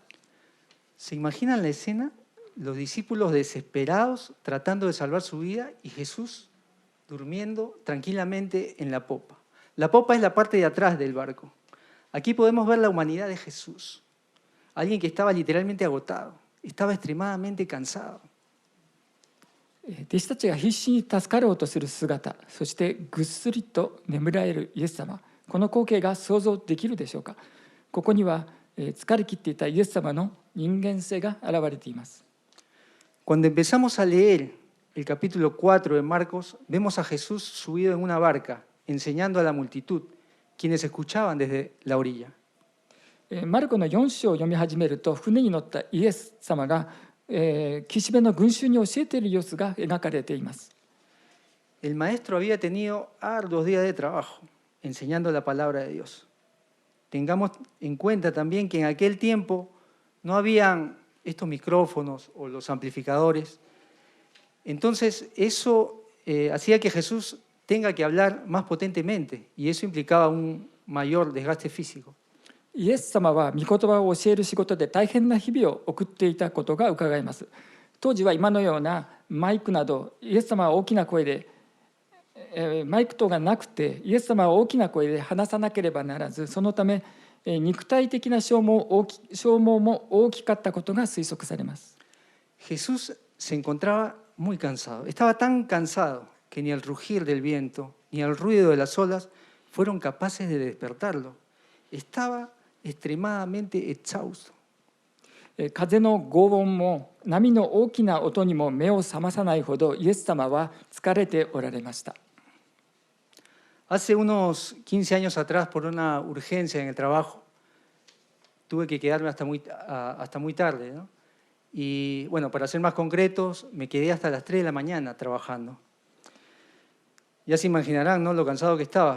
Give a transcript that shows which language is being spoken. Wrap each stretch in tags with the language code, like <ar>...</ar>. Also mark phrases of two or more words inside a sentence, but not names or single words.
<es>¿Se imaginan la escena? Los discípulos desesperados tratando de salvar su vida y Jesús durmiendo tranquilamente en la popa. La popa es la parte de atrás del barco. Aquí podemos ver la humanidad de Jesús. Alguien que estaba literalmente agotado, estaba extremadamente cansado.</es> <ja>弟子たちが必死に助かろうとする姿、そしてぐっすりと眠られるイエス様、この光景が想像できるでしょうか。ここには疲れ切っていたイエス様の人間性が現れています。</ja> <es>Cuando empezamos a leer el capítulo 4 de Marcos, vemos a Jesús subido en una barca enseñando a la multitud, quienes escuchaban desde la orilla.</es> <ja>マルコの4章を読み始めると、船に乗ったイエス様が、岸辺の群衆に教えている様子が描かれています。</ja> <es>El maestro había tenido arduos días de trabajo enseñando la palabra de Dios. Tengamos en cuenta también que en aquel tiempo no habían estos micrófonos o los amplificadores. Entonces eso hacía que Jesús tenga que hablar más potentemente y eso implicaba un mayor desgaste físico.</es> <ja>イエス様は御言葉を教える仕事で大変な日々を送っていたことが伺えます。当時は今のようなマイクなど、イエス様は大きな声で、マイク等がなくて、イエス様は大きな声で話さなければならず、そのため肉体的な消耗も大きかったことが推測されます。</ja> <es>Jesús se encontraba muy cansado. Estaba tan cansado que ni el rugir del viento ni el ruido de las olas fueron capaces de despertarlo. Estaba extremadamente exhausto.</es> <ja>風の轟音も波の大きな音にも目を覚まさないほどイエス様は疲れておられました。</ja> <es>Hace unos 15 años atrás, por una urgencia en el trabajo, tuve que quedarme hasta muy tarde, ¿no? Y bueno, para ser más concretos, me quedé hasta las 3 de la mañana trabajando. Ya se imaginarán, ¿no?, lo cansado que estaba.</es>